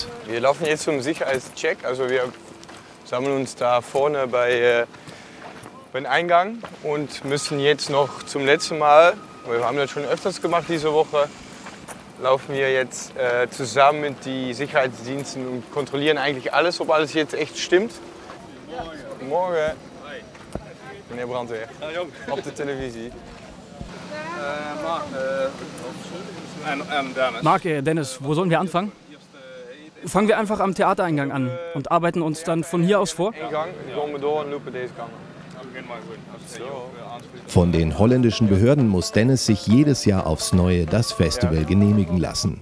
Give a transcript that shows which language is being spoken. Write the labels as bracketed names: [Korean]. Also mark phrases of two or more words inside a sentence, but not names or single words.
[German] Wir laufen jetzt zum Sicherheitscheck, also wir sammeln uns da vorne bei beim Eingang und müssen jetzt noch zum letzten Mal, wir haben das schon öfters gemacht diese Woche, laufen wir jetzt zusammen mit den Sicherheitsdiensten und kontrollieren eigentlich alles, ob alles jetzt echt stimmt. [Dutch] Morgen, meneer Brandweer, op de televisie. [German] Marc, Dennis, wo sollen wir anfangen? Fangen wir einfach am Theatereingang an und arbeiten uns dann von hier aus vor? Von den holländischen Behörden muss Dennis sich jedes Jahr aufs Neue das Festival genehmigen lassen.